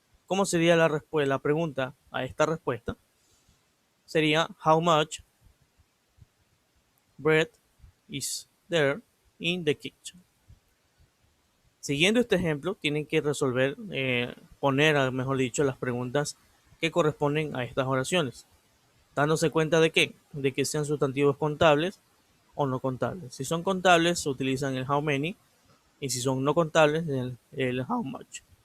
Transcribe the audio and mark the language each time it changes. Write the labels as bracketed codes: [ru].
[es] ¿Cómo sería la pregunta a esta respuesta? Sería [en] how much bread is there in the kitchen. [es] Siguiendo este ejemplo, tienen que resolver, mejor dicho, las preguntas que corresponden a estas oraciones, dándose cuenta de qué, de que sean sustantivos contables o no contables. Si son contables, se utilizan el how many, y si son no contables, el how much.